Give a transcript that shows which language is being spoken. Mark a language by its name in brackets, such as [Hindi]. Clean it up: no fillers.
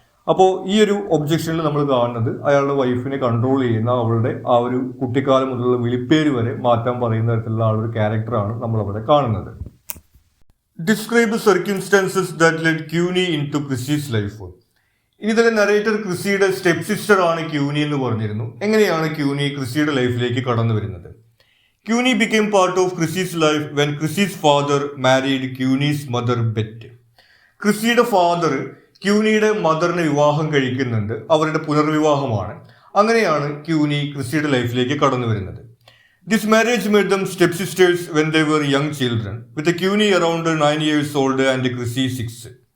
[Malayalam] അപ്പോൾ ഈ ഒരു ഒബ്ജെക്ഷനിൽ നമ്മൾ കാണുന്നത് അയാളുടെ വൈഫിനെ കൺട്രോൾ ചെയ്യുന്ന അവളുടെ ആ ഒരു കുട്ടിക്കാലം മുതലുള്ള വിളിപ്പേര് വരെ മാറ്റാൻ പറയുന്ന തരത്തിലുള്ള ആ ഒരു ക്യാരക്ടറാണ് നമ്മൾ അവിടെ കാണുന്നത്. [English] Describe circumstances that led Queenie into Chrissie's life. [Malayalam] ഇനി തന്നെ നരേറ്റർ ക്രിസിയുടെ സ്റ്റെപ്പ് സിസ്റ്റർ ആണ് ക്യൂനി എന്ന് പറഞ്ഞിരുന്നു. എങ്ങനെയാണ് ക്യൂനി ക്രിസിയുടെ ലൈഫിലേക്ക് കടന്നു വരുന്നത്? [English] Cuny became part of Chrissy's life when Chrissy's father married Cuny's mother Bet. [Malayalam] ക്രിസിയുടെ father ക്യൂനിയുടെ മദറിനെ വിവാഹം കഴിക്കുന്നുണ്ട്. അവരുടെ പുനർവിവാഹമാണ്. അങ്ങനെയാണ് ക്യൂനി ക്രിസിയുടെ ലൈഫിലേക്ക് കടന്നു വരുന്നത്. [English] This marriage made them step sisters when they were young children with Queenie around 9 years old and Chrissie 6.